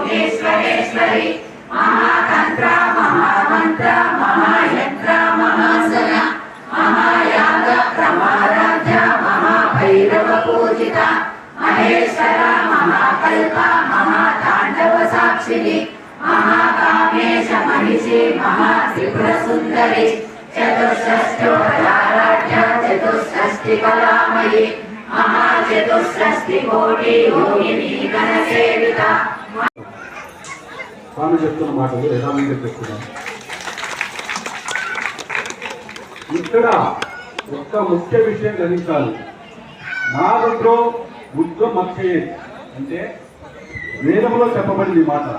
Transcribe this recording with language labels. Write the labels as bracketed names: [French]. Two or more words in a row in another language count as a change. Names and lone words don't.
[Sanskrit] మహేశ్వరేశ్వరి महातंत्र महामंत्र महायंत्र महासन महायाग प्रमाराध्य महाभैरव पूजित महेश्वर महाकल्प महातांडव साक्षिणी महाकामेश महिषी महात्रिपुर सुंदरी चतुष्षष्ट्योपचाराढ्य चतुष्षष्टि कलामयी महाचतुष्षष्टि कोटि योगिनी गणसेविता [Telugu] స్వామి చెప్తున్న మాటలు యథావిధిగా చెప్తున్నాను. ఇక్కడ ఒక్క ముఖ్య విషయం గ్రహించాలి. [Sanskrit] నారుద్రో రుద్రం అక్షయే [Telugu] అంటే వేదంలో చెప్పబడింది ఈ మాట.